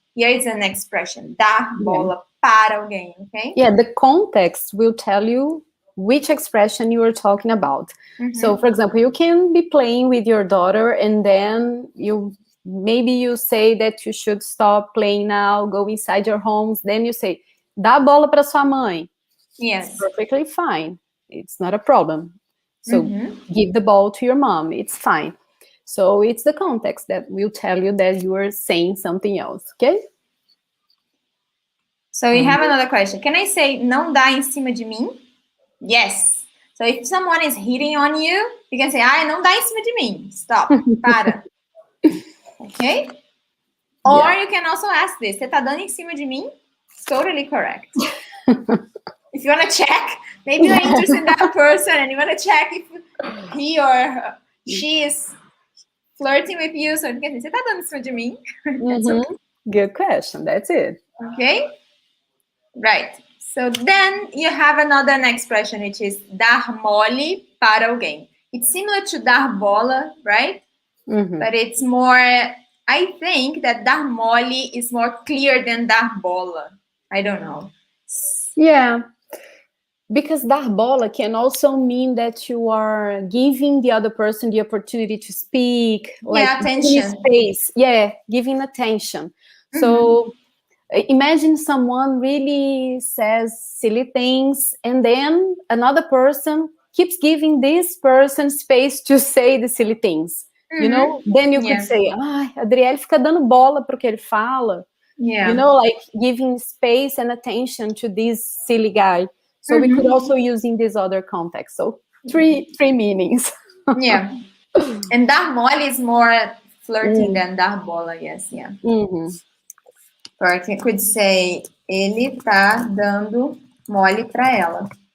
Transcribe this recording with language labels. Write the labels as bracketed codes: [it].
[en] Here is an expression, dar bola para alguém, okay? Yeah, the context will tell you which expression you are talking about. So, for example, you can be playing with your daughter and then maybe you say that you should stop playing now, go inside your homes. Then you say, [pt] dá bola para sua mãe. [en] Yes. It's perfectly fine. It's not a problem. So give the ball to your mom. It's fine. So it's the context that will tell you that you are saying something else, okay? So we have another question. Can I say [pt] não dá em cima de mim? [en] Yes. So if someone is hitting on you, you can say, [pt] não dá em cima de mim. [en] Stop. Para. Okay? Or you can also ask this. [pt] Você tá dando em cima de mim? [en] It's totally correct. If you want to check, maybe you're interested in that person and you want to check if he or she is flirting with you. So you can say, [pt] você tá dando em cima de mim? [en] That's okay. Good question. That's it. Okay? Right. So then you have another expression, which is dar mole para alguém. It's similar to dar bola, right? But it's more, I think that dar mole is more clear than dar bola. I don't know. Yeah. Because dar bola can also mean that you are giving the other person the opportunity to speak. Like attention. Space. Yeah, giving attention. So imagine someone really says silly things and then another person keeps giving this person space to say the silly things. You know? Then you could say, [pt] Adriele fica dando bola pro que ele fala. [en] Yeah. You know, like giving space and attention to this silly guy. So we could also use in this other context. So three meanings. Yeah. And dar mole is more flirting than dar bola, yes, yeah. Or I could say, [pt] ele tá dando mole pra ela.